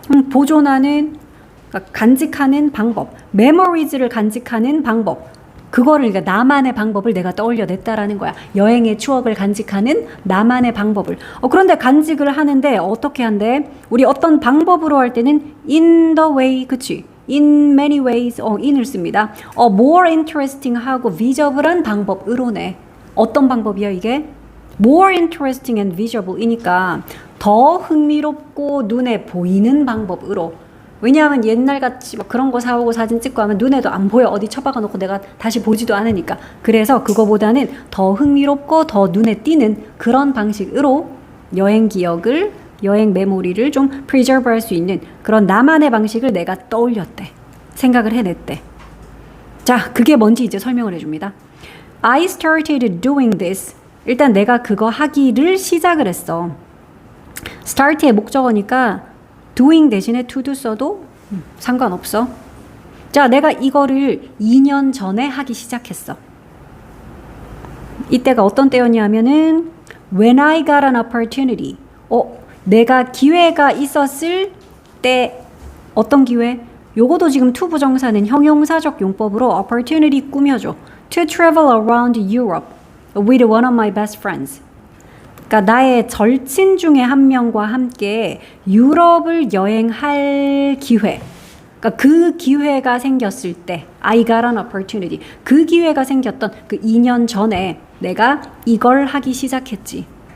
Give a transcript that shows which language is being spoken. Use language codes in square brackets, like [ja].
[ko] 보존하는, 그러니까 간직하는 방법. memories를 간직하는 방법. 그거를 그러니까 나만의 방법을 내가 떠올려냈다라는 거야. 여행의 추억을 간직하는 나만의 방법을. 그런데 간직을 하는데 어떻게 한대? 우리 어떤 방법으로 할 때는 [en] in the way, [ko] 그치? [en] in many ways, in을 [ko] 씁니다. [en] more interesting 하고 visible한 방법으로네. [ko] 어떤 방법이야 이게? [en] more interesting and visible [ko] 이니까 더 흥미롭고 눈에 보이는 방법으로. 왜냐하면 옛날같이 막 그런 거 사오고 사진 찍고 하면 눈에도 안 보여. 어디 처박아 놓고 내가 다시 보지도 않으니까. 그래서 그거보다는 더 흥미롭고 더 눈에 띄는 그런 방식으로 여행 기억을, 여행 메모리를 좀 preserve 할 수 있는 그런 나만의 방식을 내가 떠올렸대. 생각을 해냈대. 자, 그게 뭔지 이제 설명을 해줍니다. [en] I started doing this. [ko] 일단 내가 그거 하기를 시작을 했어. start의 목적어니까 doing 대신에 to do 써도 상관없어. 자, 내가 이거를 2년 전에 하기 시작했어. 이때가 어떤 때였냐면은 [en] when I got an opportunity. [ko] 내가 기회가 있었을 때. 어떤 기회? 요거도 지금 to 부정사는 형용사적 용법으로 opportunity 꾸며줘. [en] To travel around Europe with one of my best friends. [ko] 그러니까 나의 절친 중에 한 명과 함께 유럽을 여행할 기회. 그러니까 그 기회가 생겼을 때 [en] I got an opportunity. [ko] 그 기회가 생겼던 그 2년 전에 내가 이걸 하기 시작했지.